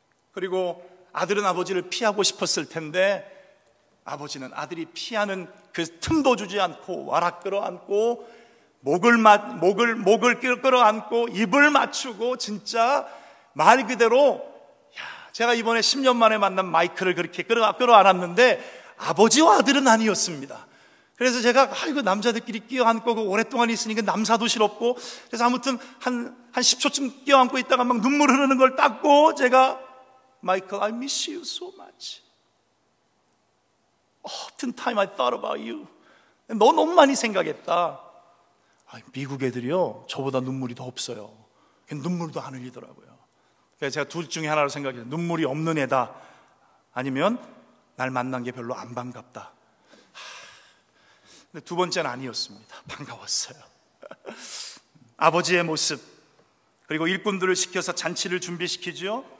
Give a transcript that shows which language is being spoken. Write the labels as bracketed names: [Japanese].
[Korean] 그리고 아들은 아버지를 피하고 싶었을 텐데 아버지는 아들이 피하는 그 틈도 주지 않고 와락 끌어안고 목을 끌어안고 입을 맞추고, 진짜 말 그대로, 제가 이번에 10년 만에 만난 마이크를 그렇게 끌어안았는데 아버지와 아들은 아니었습니다. 그래서 제가 이거 남자들끼리 끼어안고 오랫동안 있으니까 남사도 싫었고, 그래서 아무튼 한 10초쯤 끼어안고 있다가 막 눈물 흐르는 걸 닦고 제가 Michael, [English] I miss you so much. Often time I thought about you. [Korean] 너 너무 많이 생각했다. 미국 애들이요, 저보다 눈물이 더 없어요. 눈물도 안 흘리더라고요. 그래서 제가 둘 중에 하나로 생각해요. 눈물이 없는 애다, 아니면 날 만난 게 별로 안 반갑다. 근데 두 번째는 아니었습니다. 반가웠어요. 아버지의 모습, 그리고 일꾼들을 시켜서 잔치를 준비시키죠.